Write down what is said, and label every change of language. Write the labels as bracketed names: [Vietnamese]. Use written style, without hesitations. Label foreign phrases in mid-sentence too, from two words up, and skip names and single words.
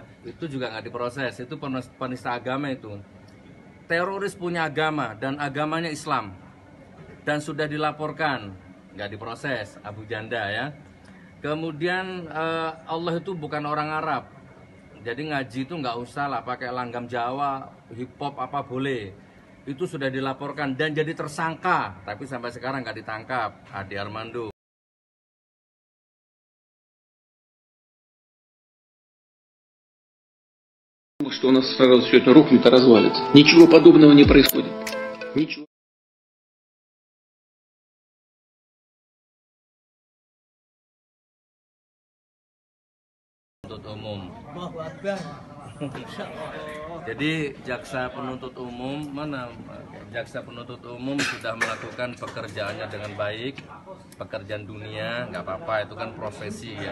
[Indonesian] Itu juga nggak diproses, itu penista agama itu. Teroris punya agama dan agamanya Islam dan sudah dilaporkan, nggak diproses, Abu Janda ya. Kemudian Allah itu bukan orang Arab, jadi ngaji itu nggak usah lah pakai langgam Jawa, hip hop apa boleh. Itu sudah dilaporkan dan jadi tersangka, tapi sampai sekarang nggak ditangkap. Ade Armando. [Russian] Что у нас сразу все это рухнет и развалится. Ничего подобного не происходит. Ничего. [Indonesian] Penuntut umum. [Arabic] الله أكبر. إن شاء الله. [Indonesian] Jadi jaksa penuntut umum jaksa penuntut umum sudah melakukan pekerjaannya dengan baik, pekerjaan dunia nggak apa-apa, itu kan profesi ya.